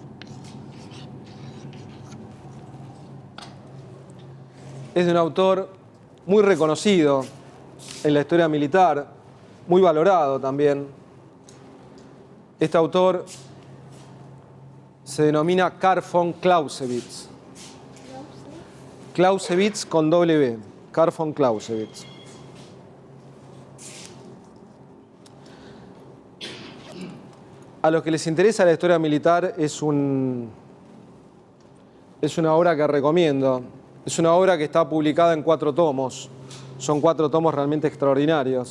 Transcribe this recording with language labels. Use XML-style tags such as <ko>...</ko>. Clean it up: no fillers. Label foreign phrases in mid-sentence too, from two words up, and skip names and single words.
<es>es de un autor muy reconocido en la historia militar, muy valorado también. Este autor se denomina Carl von Clausewitz. Clausewitz con doble B, Carl von Clausewitz. A los que les interesa la historia militar es una obra que recomiendo. Es una obra que está publicada en 4 tomos. Son 4 tomos realmente extraordinarios.</es>